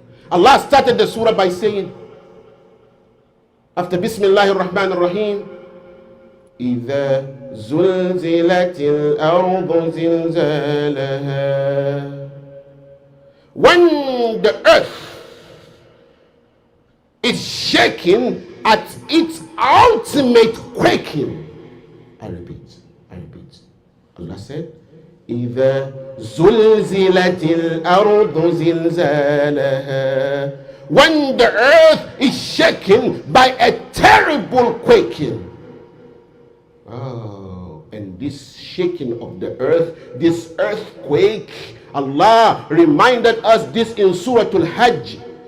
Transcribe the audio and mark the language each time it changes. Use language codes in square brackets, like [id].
[en] Allah started the surah by saying, after Bismillahir Rahmanir Rahim, [ar] إِذَا زُلْزِلَتِ الْأَرْضُ زِلْزَالَهَا. [en] When the earth is shaking at its ultimate quaking. I repeat. Allah said, [ar] إذا زلزلت الأرض زلزالها. [en] When the earth is shaken by a terrible quaking. Oh, and this shaking of the earth, this earthquake, Allah reminded us this in Surah Al-Hajj.